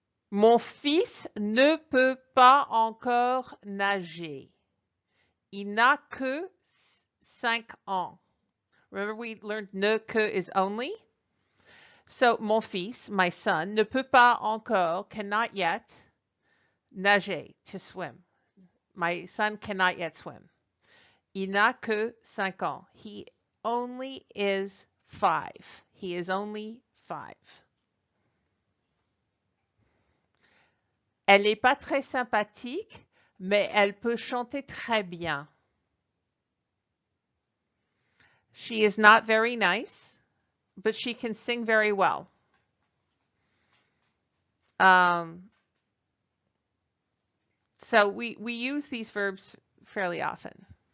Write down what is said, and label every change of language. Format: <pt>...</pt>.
<fr>Mon fils ne peut pas encore nager. Il n'a que 5 ans.</fr> <en>Remember we learned ne que is only? So,</en> <fr>mon fils,</fr> <en>my son,</en> <fr>ne peut pas encore,</fr> <en>cannot yet,</en> <fr>nager,</fr> <en>to swim. My son cannot yet swim.</en> <fr>Il n'a que 5 ans.</fr> <en>He only is 5. He is only 5.</en> <fr>Elle n'est pas très sympathique, mais elle peut chanter très bien.</fr> <en>She is not very nice, but she can sing very well. So we use these verbs fairly often.</en>